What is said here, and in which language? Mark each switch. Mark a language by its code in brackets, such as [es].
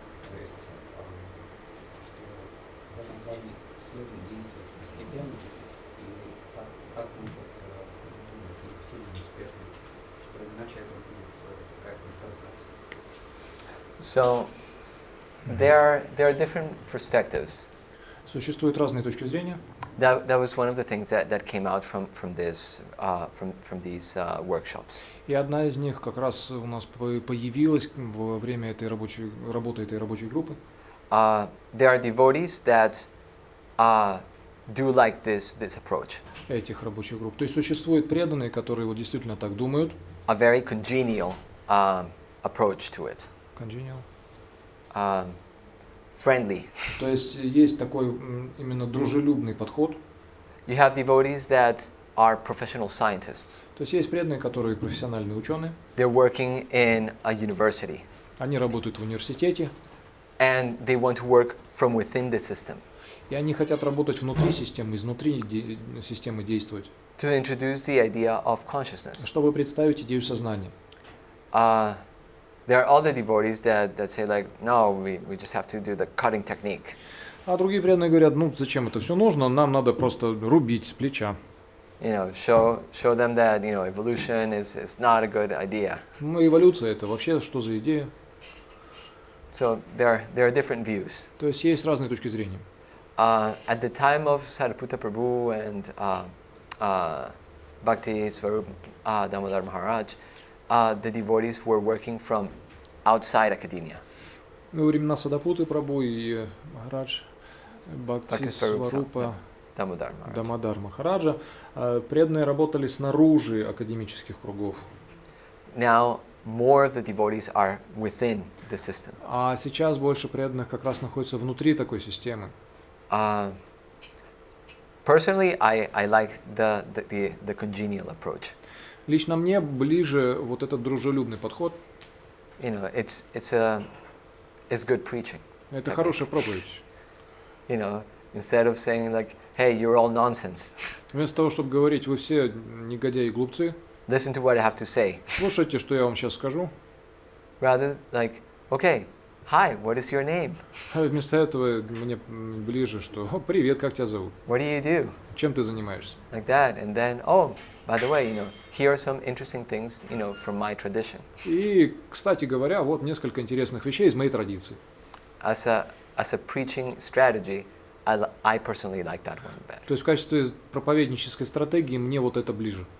[ru] То есть, что в этом плане следует действовать постепенно и как мы будем эффективно, успешно, что иначе это будет какая-то конфронтация. [en] So there are different perspectives. [ru] Существуют разные точки зрения. [en] That was one of the things that came out from these workshops. [ru] И одна из них как раз у нас появилась во время работы этой рабочей группы. [en] There are devotees that do like this approach. [ru] Этих рабочих групп. То есть существуют преданные, которые вот действительно так думают. [en] A very congenial approach to it. Congenial. Friendly. [ru] То есть есть такой именно дружелюбный подход. [en] You have devotees that are professional scientists. [ru] То есть есть преданные, которые профессиональные ученые. [en] They're working in a university. [ru] Они работают в университете. [en] And they want to work from within the system. [ru] И они хотят работать внутри системы, изнутри системы действовать. [en] To introduce the idea of consciousness. [ru] Чтобы представить идею сознания. [en] There are other devotees that say like, no, we just have to do the cutting technique. [ru] А другие преданные говорят, ну зачем это все нужно, нам надо просто рубить с плеча. [en] You know, show them that evolution is not a good idea. [ru] Ну эволюция это вообще что за идея? [en] So there are different views. [ru] То есть есть разные точки зрения. [en] At the time of Sariputta Prabhu and Bhakti Svarup Damodar Maharaj, the devotees were working from outside academia. [ru] Во времена Садапуты Прабху и Махарадж, Бхакти Сварупа Дамодар Махараджа, преданные работали снаружи академических кругов. [en] Now more of the devotees are within the system. [ru] А сейчас больше преданных как раз находится внутри такой системы. [en] Personally, I like the congenial approach. [ru] Лично мне ближе вот этот дружелюбный подход. [en] You know, it's good preaching. [ru] Это хорошая проповедь. [en] You know, instead of saying like, hey, you're all nonsense. [ru] Вместо того, чтобы говорить, вы все негодяи и глупцы. [en] Listen to what I have to say. [ru] Слушайте, что я вам сейчас скажу. [en] Rather like, okay, hi, what is your name? [ru] Вместо этого мне ближе, что привет, как тебя зовут? [en] What do you do? [ru] Чем ты занимаешься? [en] Like that, and then, oh, by the way, here are some interesting things, from my tradition. [ru] И, кстати говоря, вот несколько интересных вещей из моей традиции. [en] As a preaching strategy, I personally like that one better. [ru] То есть в качестве проповеднической стратегии мне вот это ближе.